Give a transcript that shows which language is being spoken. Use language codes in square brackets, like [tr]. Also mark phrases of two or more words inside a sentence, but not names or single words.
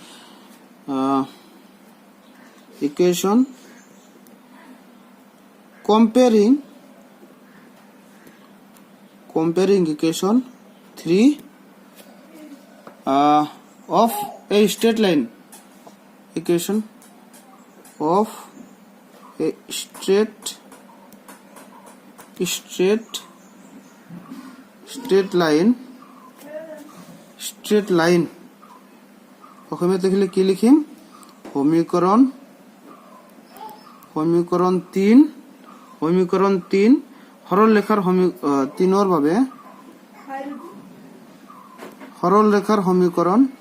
[en] equation comparing equation 3 of a straight line equation of a straight [as] line অসমীয়াত লিখিলে কি লিখিম সমীকরণ 3 সরল লেখার 3 বাবে সরল লেখার সমীকরণ